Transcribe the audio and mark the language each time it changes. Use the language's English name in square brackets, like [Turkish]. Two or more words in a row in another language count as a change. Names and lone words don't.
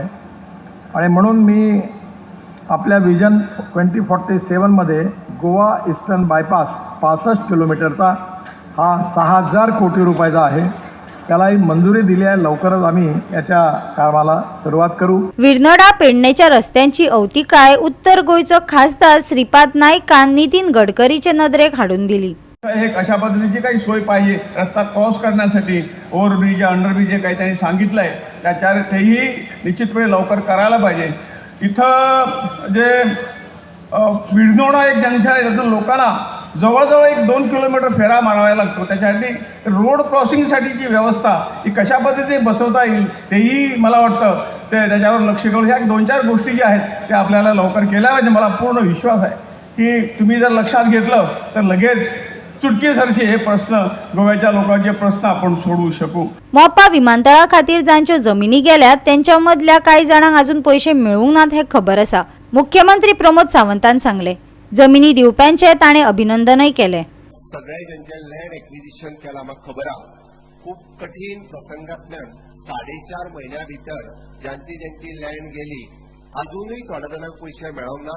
[Marathi] आणि म्हणून मी आपल्या विजन 2047मध्ये गोवा ईस्टर्न बायपास 65 किलोमीटरचा हा 6,000 कोटी रुपयाचा आहे, त्यालाही मंजुरी दिली आहे। लवकरच आम्ही याच्या कामाला सुरुवात करू। [Konkani] विर्नोडा पेडणेच्या रस्त्यांची अवतिकाय उत्तर गोयचो खासदार श्रीपाद नाईकान नितीन गडकरीचे नदरेक हाडून दिली। [Marathi] एक अशा पद्धतीची काही सोय पाहिजे रस्ता क्रॉस करण्यासाठी, [English] overbridge underbridge [Marathi] जे काही त्यांनी सांगितलं आहे त्याच्यावर तेही निश्चितपणे लवकर करायला पाहिजे। इथं जे विडनोडा एक जंक्शन आहे, त्यातून लोकांना जवळजवळ 1-2 किलोमीटर फेरा मारावा लागतो। त्याच्यासाठी [English] road crossingsathichi [Marathi] व्यवस्था ही कशा पद्धतीने बसवता येईल तेही मला वाटतं त्याच्यावर लक्ष करून ह्या 2-4 गोष्टी ज्या आहेत त्या आपल्याला लवकर केल्या पाहिजे। मला पूर्ण विश्वास आहे की तुम्ही जर लक्षात घेतलं तर लगेच चुटकीसरशी हे प्रश्न, गोव्याच्या लोकांचे प्रश्न आपण सोडवू शकू। [Konkani] मोपा विमानतळा खातीर जांच्यो जमिनी गेल्यात त्यांच्या मदल्या काही जणांक अजून पैसे मेळूंक नात हे खबर आसा। मुख्यमंत्री प्रमोद सावंतान सांगले। जमिनी दिवप्यांचे ताणे अभिनंदनय केले। सगळे ज्यांचे [English] land acquisition [Konkani] केला म्हाका खबर आहा, खूप कठीण प्रसंगांतल्यान 4.5 महिन्या भितर ज्यांची लँड गेली, अजूनही थोड्या जाणांक पैसे मेळोंक ना।